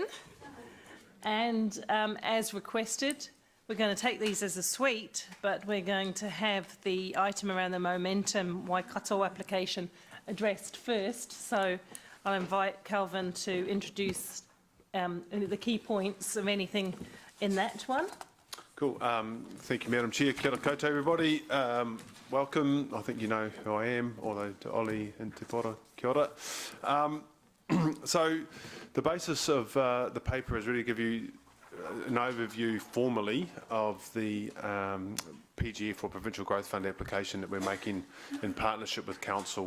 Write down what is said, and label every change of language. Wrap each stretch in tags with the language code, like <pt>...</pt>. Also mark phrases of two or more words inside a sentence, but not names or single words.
<en>And as requested, we're going to take these as a suite, but we're going to have the item around the momentum Waikato application addressed first. So I'll invite Calvin to introduce the key points of anything in that one. Cool. Thank you, Madam Chair.</en> <mi>Kia ora koutou,</mi> <en>everybody. Welcome. I think you know who I am, although to Ollie and Te Pora,</en> <mi>kia ora.</mi> <en>So the basis of the paper is really to give you an overview formally of the PGF or Provincial Growth Fund application that we're making in partnership with Council.</en>